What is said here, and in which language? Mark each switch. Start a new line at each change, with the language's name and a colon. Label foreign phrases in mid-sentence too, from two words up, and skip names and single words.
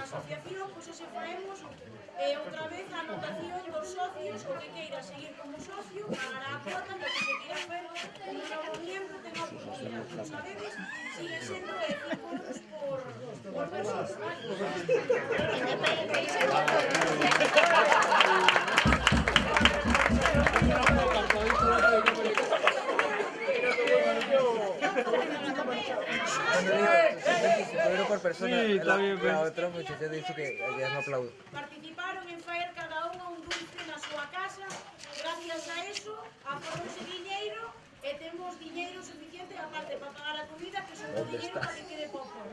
Galician: asociación, pois hoxe faemos outra vez a anotación dos socios, o que queira seguir como socio, pagará a cuota, e o que se queira fer como novo miembro ten a oportunidade. Como sabedes, sigue sendo 5 euros por persona. Por persona,
Spanish: Sí, está bien, la otra muchacha dice que ya no aplaudo.
Galician: Participaron en faer cada unha un dulce na súa casa.
Spanish: Gracias a eso,
Galician: aforrouse diñeiro e temos diñeiro suficiente aparte para pagar a comida, que son diñeiro para que quede pouco.